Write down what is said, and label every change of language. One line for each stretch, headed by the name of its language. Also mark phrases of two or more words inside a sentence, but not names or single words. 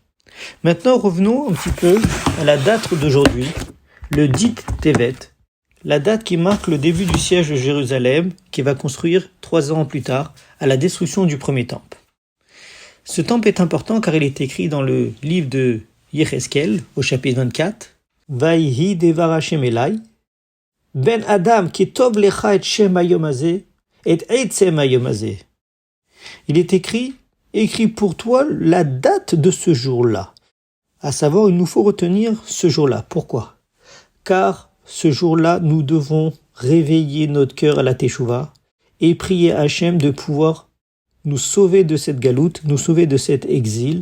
French: Maintenant, revenons un petit peu à la date d'aujourd'hui, le 10 Tevet, la date qui marque le début du siège de Jérusalem, qui va construire 3 ans plus tard, à la destruction du premier temple. Ce temple est important car il est écrit dans le livre de Yecheskel, au chapitre 24,
Hebrew: ויהי דבר השם אלי, בן אדם כתוב לך את שם היום הזה, את עצם היום הזה.
French: Il est écrit pour toi la date de ce jour-là. À savoir, il nous faut retenir ce jour-là. Pourquoi ? Car ce jour-là, nous devons réveiller notre cœur à la Teshuvah et prier à Hashem de pouvoir nous sauver de cette galoute, nous sauver de cet exil.